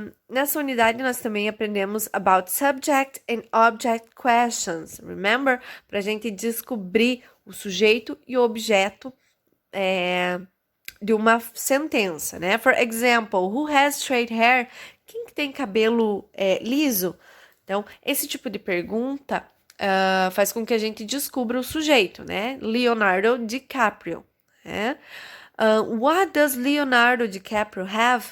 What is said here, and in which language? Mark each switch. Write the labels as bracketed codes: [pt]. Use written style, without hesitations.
[pt] Nessa unidade, nós também aprendemos [en] about subject and object questions. Remember? [pt] Para a gente descobrir o sujeito e o objeto de uma sentença, né? [en] For example, who has straight hair? [pt] Quem que tem cabelo liso? Então, esse tipo de pergunta faz com que a gente descubra o sujeito, né? Leonardo DiCaprio. Né? [en] What does Leonardo DiCaprio have?